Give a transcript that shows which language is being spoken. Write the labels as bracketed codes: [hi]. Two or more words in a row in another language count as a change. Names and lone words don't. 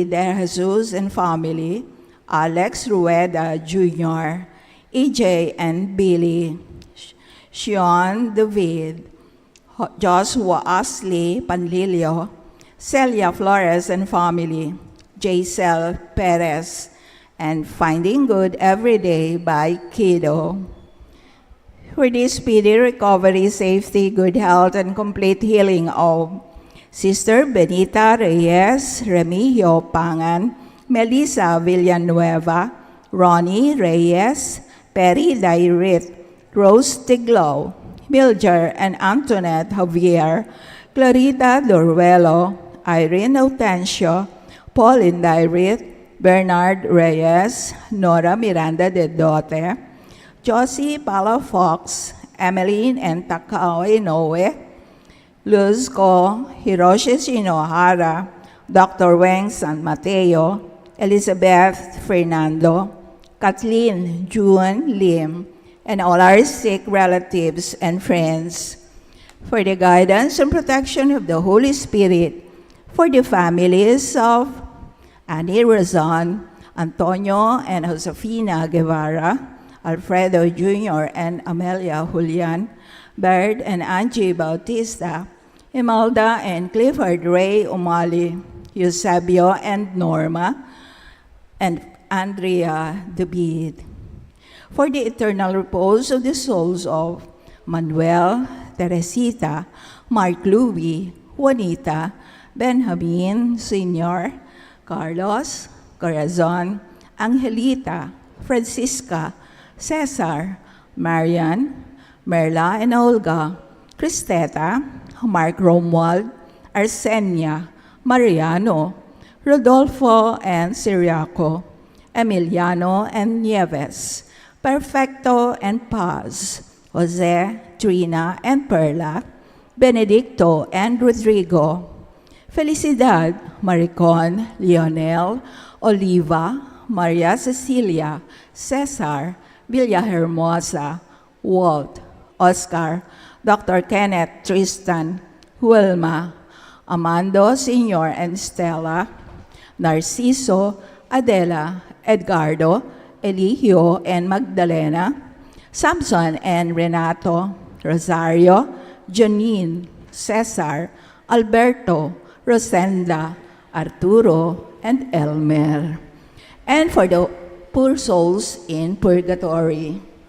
[en] De Jesus and family, Alex Rueda Jr., EJ and Billy, Sean David, Joshua Ashley Panlilio, Celia Flores and family, Jaisel Perez, and Finding Good Every Day by Kido. For the speedy recovery, safety, good health, and complete healing of Sister Benita Reyes, Remigio Pangan, Melissa Villanueva, Ronnie Reyes, Perry Dairit, Rose Tiglow, Milger and Antoinette Javier, Clarita Dorvelo, Irene Autencio, Pauline Dairit, Bernard Reyes, Nora Miranda de Dote, Josie Palafox, Emmeline and Takao Inoue, Luzco Hiroshi Shinohara, Dr. Weng San Mateo, Elizabeth Fernando, Kathleen June Lim, and all our sick relatives and friends, for the guidance and protection of the Holy Spirit, for the families of Annie Razon, Antonio and Josefina Guevara, Alfredo Jr. and Amelia Julian, Bird and Angie Bautista, Imelda and Clifford Ray Umali, Eusebio and Norma, and Andrea David, for the eternal repose of the souls of Manuel, Teresita, Mark Louie, Juanita, Benjamin Sr., Carlos, Corazon, Angelita, Francisca, Cesar, Marian, Merla and Olga, Cristeta, Mark Romuald, Arsenia, Mariano, Rodolfo and Siriaco, Emiliano and Nieves, Perfecto and Paz, Jose, Trina and Perla, Benedicto and Rodrigo, Felicidad, Maricon, Lionel, Oliva, Maria Cecilia, Cesar, Villahermosa, Walt, Oscar, Dr. Kenneth Tristan, Wilma, Amando Sr. and Stella, Narciso, Adela, Edgardo, Eligio and Magdalena, Samson and Renato, Rosario, Janine, Cesar, Alberto, Rosenda, Arturo, and Elmer. And for the poor souls in purgatory.